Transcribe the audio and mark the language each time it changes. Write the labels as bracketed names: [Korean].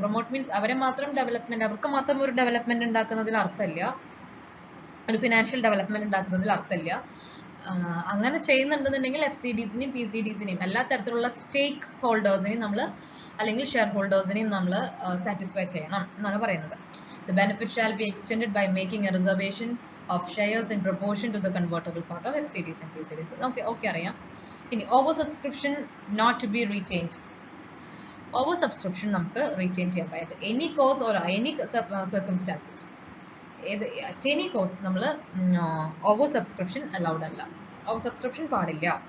[Malayalam] Promote means അവരെ മാത്രം development, അവർക്ക് മാത്രം ഒരു ഡെവലപ്മെന്റ് ഉണ്ടാക്കുന്നതിൽ അർത്ഥമില്ല, ഒരു ഫിനാൻഷ്യൽ ഡെവലപ്മെന്റ് ഉണ്ടാക്കുന്നതിൽ അർത്ഥമില്ല. അങ്ങനെ ചെയ്യുന്നുണ്ടെന്നുണ്ടെങ്കിൽ FCDs-നെയും PCDs-നെയും എല്ലാ തരത്തിലുള്ള സ്റ്റേക്ക് ഹോൾഡേഴ്സിനെയും നമ്മൾ അല്ലെങ്കിൽ ഷെയർ ഹോൾഡേഴ്സിനെയും നമ്മൾ സാറ്റിസ്ഫൈ ചെയ്യണം എന്നാണ് പറയുന്നത്. [English] The benefit shall be extended by making a reservation of shares in proportion to the convertible part of FCDs and PCDs. [Malayalam] Okay അറിയാം. ഇനി over subscription [English] Not to be retained. [Malayalam] Over subscription നമുക്ക് retain ചെയ്യാൻ പറ്റും. [English] any cause or any circumstances, at any cause [Malayalam] നമ്മൾ over subscription allowed അല്ല, over subscription പാടില്ല.